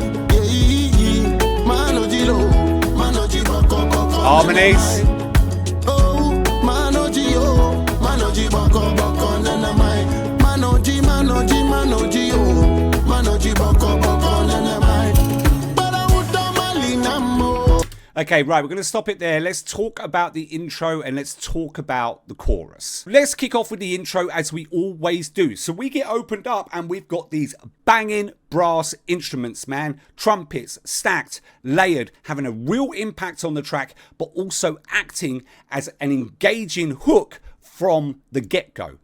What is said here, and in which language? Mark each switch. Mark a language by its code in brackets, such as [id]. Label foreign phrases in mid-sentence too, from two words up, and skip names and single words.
[en] Manojilo, Manoji boko boko. Harmonies. Oh, Manoji boko boko nana mai. Manoji, oh, Manoji boko boko nana mai. Okay, right, we're going to stop it there. Let's talk about the intro and let's talk about the chorus. Let's kick off with the intro as we always do. So we get opened up and we've got these banging brass instruments, man. Trumpets, stacked, layered, having a real impact on the track, but also acting as an engaging hook from the get-go.